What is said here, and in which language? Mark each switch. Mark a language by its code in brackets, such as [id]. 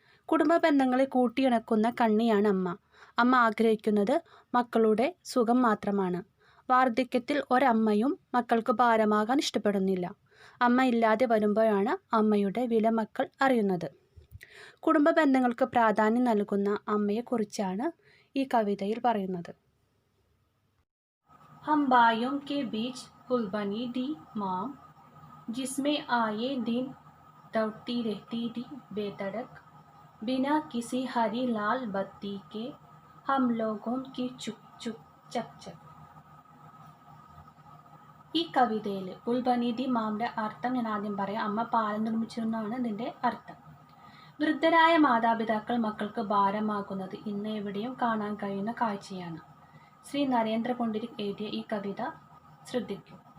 [ml] കുടുംബ ബന്ധങ്ങളെ കൂട്ടിയിണക്കുന്ന കണ്ണിയാണ് അമ്മ. അമ്മ ആഗ്രഹിക്കുന്നത് മക്കളുടെ സുഖം മാത്രമാണ്. വാർദ്ധക്യത്തിൽ ഒരമ്മയും മക്കൾക്ക് ഭാരമാകാൻ ഇഷ്ടപ്പെടുന്നില്ല. അമ്മ ഇല്ലാതെ വരുമ്പോഴാണ് അമ്മയുടെ വില മക്കൾ അറിയുന്നത്. കുടുംബ ബന്ധങ്ങൾക്ക് പ്രാധാന്യം നൽകുന്ന അമ്മയെക്കുറിച്ചാണ് ഈ കവിതയിൽ പറയുന്നത്. [hi] हम भाइयों के बीच पुल बनी दी माम, जिसमें आए दिन दौड़ती रहती थी बेधड़क, बिना किसी हरी लाल बत्ती के हम लोगों की चुप चुप चक चक. [ml] ഈ കവിതയിൽ പുൽബനീതി മാമിൻ്റെ അർത്ഥം ഞാൻ ആദ്യം പറയാം. അമ്മ പാലം നിർമ്മിച്ചിരുന്നതാണ് ഇതിൻ്റെ അർത്ഥം. വൃദ്ധരായ മാതാപിതാക്കൾ മക്കൾക്ക് ഭാരമാകുന്നത് ഇന്ന് എവിടെയും കാണാൻ കഴിയുന്ന കാഴ്ചയാണ്. ശ്രീ നരേന്ദ്ര പുണ്ടരിക് എഴുതിയ ഈ കവിത ശ്രദ്ധിക്കൂ.